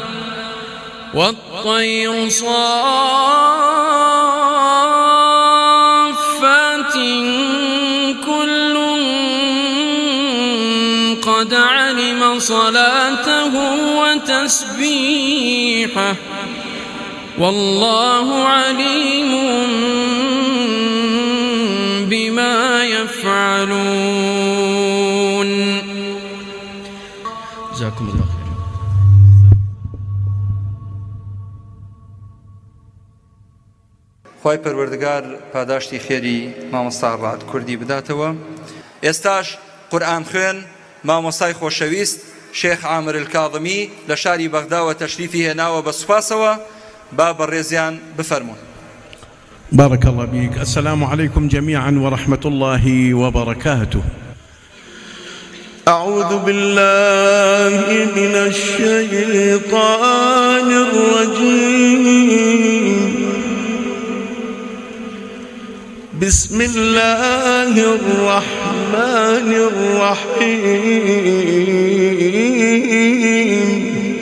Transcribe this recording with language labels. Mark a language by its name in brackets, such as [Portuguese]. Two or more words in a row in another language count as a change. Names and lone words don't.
[Arabic] والطير صافات كل قد علم صلاته وتسبيحه والله عليم بما يفعلون. جزاكم الله خير. [Central Kurdish] خوای پەروەردگار پاداشتی خێری مامۆستا ڕاد کوردی بداتەوە. ئێستاش قورئان خوێن مامۆستای خۆشەویست شێخ عامر الکاظمی لە شاری بەغداوە تەشریفی هێناوە بە سوپاسەوە با بەڕێزیان بفەرمون. [Arabic] بارك الله بك. السلام عليكم جميعا ورحمة الله وبركاته. أعوذ بالله من الشيطان الرجيم. بسم الله الرحمن الرحيم.